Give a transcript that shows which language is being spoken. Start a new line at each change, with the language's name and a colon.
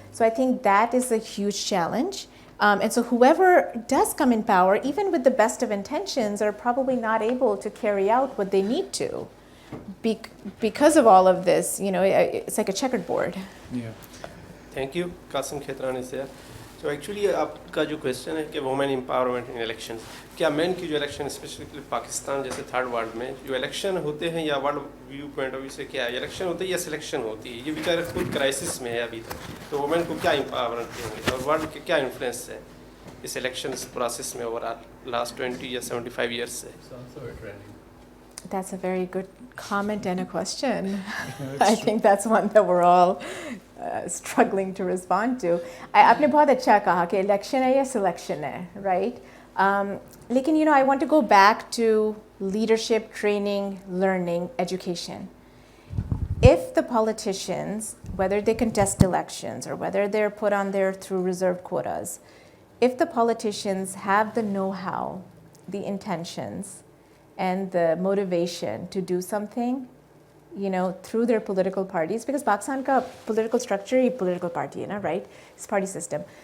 English: So I think that is a huge challenge. And so whoever does come in power, even with the best of intentions, are probably not able to carry out what they need to because of all of this. You know, it's like a checkered board. Yeah. Thank you. Qasim Khetran is there.
Hindi: So actually आपका जो question है कि women empowerment इन election, क्या main की जो election specifically Pakistan जैसे third world में जो इलेक्शन होते हैं या world view point of view से क्या है, इलेक्शन होते हैं या सिलेक्शन होती है, ये बेचारे खुद क्राइसिस में है अभी तक, तो वुमेन को क्या एम्पावरमेंट देंगे और वर्ल्ड के क्या इन्फ्लुएंस है इस इलेक्शन प्रोसेस में ओवरऑल लास्ट 20 या 75 ईयर्स से?
English: That's a very good comment and a question. I think that's one that we're all struggling to respond to.
Hindi: आपने बहुत अच्छा कहा कि election है या selection है,
English: right?
Hindi: लेकिन
English: you know, I want to go back to leadership, training, learning, education. If the politicians, whether they contest elections or whether they're put on there through reserved quotas, if the politicians have the know-how, the intentions, and the motivation to do something, you know, through their political parties, because Pakistan ka political structure is political party, right? It's party system.